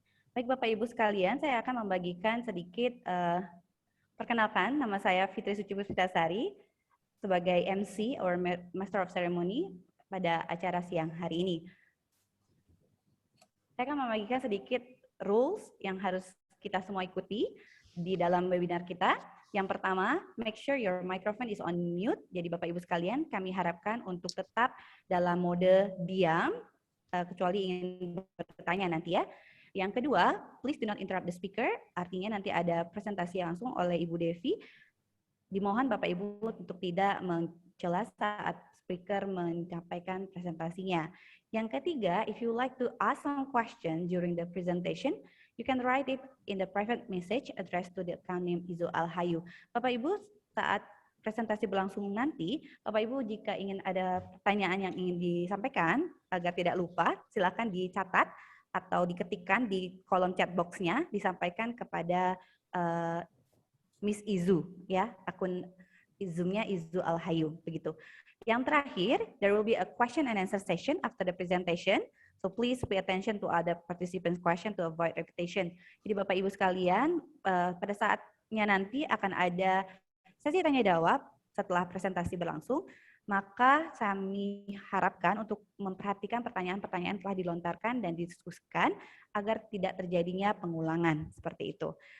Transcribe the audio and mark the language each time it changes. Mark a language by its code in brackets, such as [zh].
[id] Baik Bapak Ibu sekalian, saya akan membagikan sedikit perkenalkan. Nama saya Fitri Suci Puspitasari sebagai MC or Master of Ceremony pada acara siang hari ini. Saya akan membagikan sedikit rules yang harus kita semua ikuti di dalam webinar kita. Yang pertama, [en] make sure your microphone is on mute. [id] Jadi Bapak Ibu sekalian, kami harapkan untuk tetap dalam mode diam, kecuali ingin bertanya nanti ya. Yang kedua, [en] please do not interrupt the speaker. [id] Artinya nanti ada presentasi langsung oleh Ibu Devi. Dimohon Bapak Ibu untuk tidak mencela saat speaker menyampaikan presentasinya. Yang ketiga, [en] if you like to ask some question during the presentation, you can write it in the private message addressed to the account name Izo Alhayu. [id] Bapak Ibu, saat presentasi berlangsung nanti, Bapak Ibu jika ingin ada pertanyaan yang ingin disampaikan agar tidak lupa, silakan dicatat atau diketikkan di kolom chat box-nya, disampaikan kepada Miss Izu ya, akun Zoom-nya Izu Alhayu begitu. Yang terakhir, [en] there will be a question and answer session after the presentation. So please pay attention to other participants' question to avoid repetition. [id] Jadi Bapak Ibu sekalian, pada saatnya nanti akan ada sesi tanya jawab setelah presentasi berlangsung. Maka kami harapkan untuk memperhatikan pertanyaan-pertanyaan telah dilontarkan dan didiskusikan agar tidak terjadinya pengulangan seperti itu.